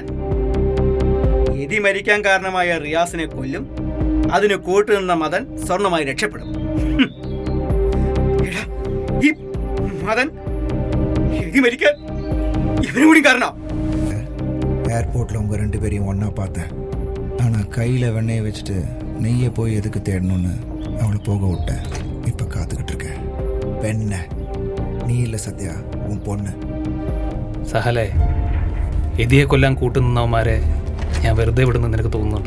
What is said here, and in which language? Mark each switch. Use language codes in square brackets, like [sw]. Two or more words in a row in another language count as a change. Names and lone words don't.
[ml] എതി മരിക്കാൻ കാരണമായ റിയാസിനെ കൊല്ലും, അതിന് കൂട്ടുനിന്ന മദൻ സ്വർണമായി രക്ഷപ്പെടും. ഈ മദൻ എതി മരിക്കാൻ ഇവനും കൂടി കാരണം. [ta] ஏர்போர்ட்டில் உங்கள் 2 பேரையும் ஒன்றா பார்த்தேன். ஆனால் கையில் வெண்ணெயை வச்சுட்டு நெய்யை போய் எதுக்கு தேடணும்னு அவளை போக விட்டேன். இப்போ காத்துக்கிட்டு இருக்கேன். பெண்ண நீ இல்லை சத்யா, உன் பொண்ணு. [ml] സഹലേ, എതിയെ കൊല്ലാൻ കൂട്ടുനിന്നവന്മാരെ ഞാൻ വെറുതെ വിടുന്നു നിനക്ക് തോന്നുന്നുണ്ടോ?